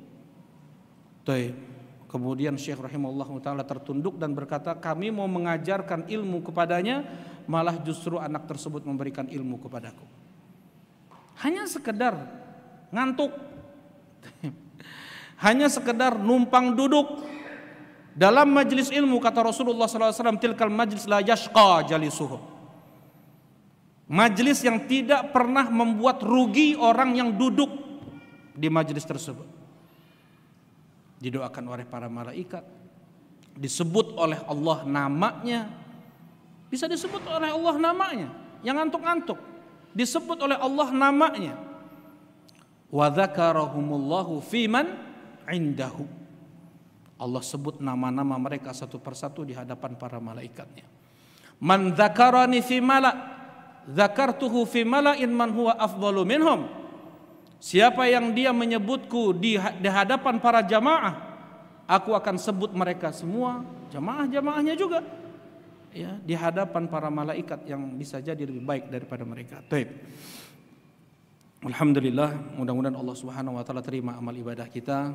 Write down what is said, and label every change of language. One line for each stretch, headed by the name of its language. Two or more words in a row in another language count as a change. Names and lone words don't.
Indonesian: Kemudian Syekh
Arabic: رحمه الله تعالى
Indonesian: tertunduk dan berkata, kami mau mengajarkan ilmu kepadanya, malah justru anak tersebut memberikan ilmu kepadaku. Hanya sekedar ngantuk, hanya sekedar numpang duduk dalam majelis ilmu, kata Rasulullah SAW,
Arabic: تلك المجلس لا يشقى جليسه.
Indonesian: Majelis yang tidak pernah membuat rugi orang yang duduk di majelis tersebut. Didoakan oleh para malaikat, disebut oleh Allah namanya. Bisa disebut oleh Allah namanya, yang ngantuk-ngantuk disebut oleh Allah namanya.
Arabic: وذكرهم الله فيمن عنده.
Indonesian: Allah sebut nama-nama mereka satu persatu di hadapan para malaikatnya.
Arabic: من ذكرني في ملأ ذكرته في ملأ من هو أفضل منهم.
Indonesian: Siapa yang dia menyebutku di hadapan para jamaah, aku akan sebut mereka semua, jamaah-jamaahnya juga. Ya, di hadapan para malaikat yang bisa jadi lebih baik daripada mereka. Baik. Alhamdulillah, mudah-mudahan Allah
Arabic: سبحانه وتعالى
Indonesian: terima amal ibadah kita.